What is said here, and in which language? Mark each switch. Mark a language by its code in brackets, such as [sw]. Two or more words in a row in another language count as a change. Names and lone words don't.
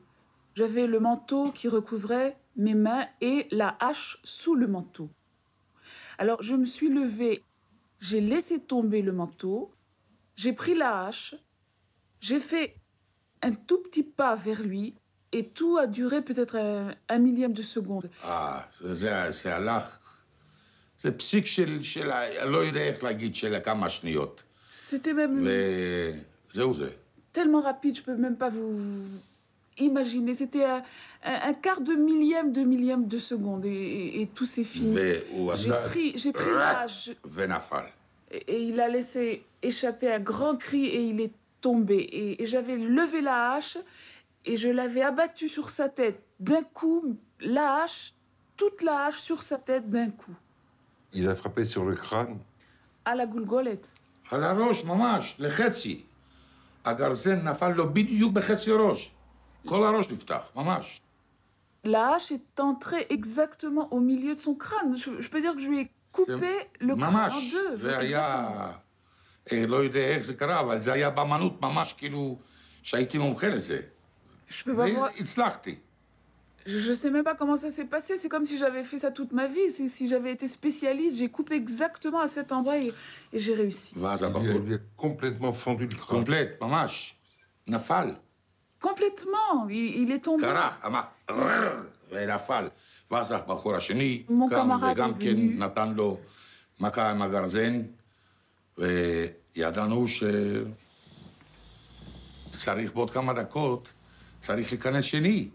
[fr] J'avais le manteau qui recouvrait mes mains et la hache sous le manteau. Alors je me suis levée, j'ai laissé tomber le manteau, j'ai pris la hache, j'ai fait un tout petit pas vers lui et tout a duré peut-être un millième de seconde. [he] זה הלך, זה פסיק של לא יודע איך להגיד, של כמה שניות. [fr] C'était même [he] וזהו זה. [fr] tellement rapide, je peux même pas vous imaginer. C'était un quart de millième de seconde et tout s'est fini. J'ai pris la hache et il a laissé échapper un grand cri et il est tombé. Et j'avais levé la hache et je l'avais abattu sur sa tête. D'un coup, la hache, toute la hache sur sa tête d'un coup. Il a frappé sur le crâne? À la goulgolette. [he] על הראש ממש, לחצי. הגרזן נפל לו בדיוק בחצי ראש. כל הראש נפתח, ממש. [fr] La hache est entrée exactement au milieu de son crâne. Je peux dire que je lui ai coupé le crâne en deux. [he] זה היה, לא יודע איך זה קרה, אבל זה היה באמנות ממש כאילו שהייתי מומחה לזה. הצלחתי. [fr] Je ne sais même pas comment ça s'est passé. C'est comme si j'avais fait ça toute ma vie. Si j'avais été spécialiste, j'ai coupé exactement à cet endroit et j'ai réussi. Il lui a complètement fendu le crâne. Complète, [he] ממש. נפל. [fr] Complètement. Il est tombé. [he] קרח, אמר, ונפל. ואז הבחור השני קם וגם כן נתן לו מכה עם הגרזן, וידענו שצריך בעוד כמה דקות, צריך להיכנס שני.